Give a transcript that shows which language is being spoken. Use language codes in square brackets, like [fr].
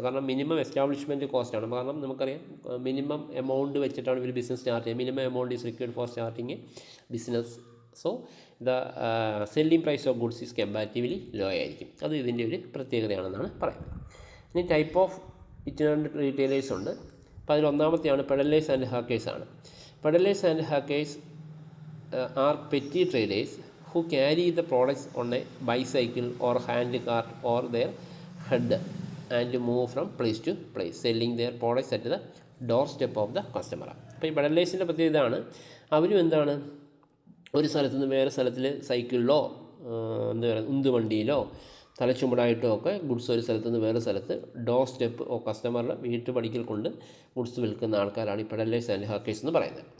[ml] കാരണം minimum establishment കോസ്റ്റാണ്. കാരണം നമുക്കറിയാം മിനിമം എമൗണ്ട് വെച്ചിട്ടാണ് ഇവർ ബിസിനസ് സ്റ്റാർട്ട് ചെയ്യുന്നത്. [en] Minimum amount is required for starting a business. So the selling price of goods is comparatively low [ml] ആയിരിക്കും. അത് ഇതിൻ്റെ ഒരു പ്രത്യേകതയാണെന്നാണ് പറയുന്നത്. ഇനി ടൈപ്പ് ഓഫ് ഇറ്റിനറൻ്റ് റീറ്റെയിലേഴ്സ് ഉണ്ട്. അപ്പോൾ അതിൽ 1ാമത്തെയാണ് പെഡലേഴ്സ് ആൻഡ് ഹാക്കേഴ്സ് ആണ്. [en] Peddlers and hawkers are petty traders who carry the products on a bicycle or hand cart or their head and move from place to place, selling their products at the doorstep of the customer. [ml] അപ്പോൾ ഈ പെഡലേഴ്സിൻ്റെ പ്രത്യേകത ഇതാണ്. അവരും എന്താണ്, ഒരു സ്ഥലത്ത് നിന്ന് വേറെ സ്ഥലത്തിൽ സൈക്കിളിലോ എന്താ പറയുക ഉന്തുവണ്ടിയിലോ തലച്ചുമടായിട്ടോ ഒക്കെ ഗുഡ്സ് ഒരു സ്ഥലത്ത് നിന്ന് വേറെ സ്ഥലത്ത് ഡോർ സ്റ്റെപ്പ് കസ്റ്റമറുടെ വീട്ടുപടിക്കൽ കൊണ്ട് ഗുഡ്സ് വിൽക്കുന്ന ആൾക്കാരാണ് ഈ പെഡലേഴ്സ് ആൻഡ് ഹാക്കേഴ്സ് എന്ന് പറയുന്നത്.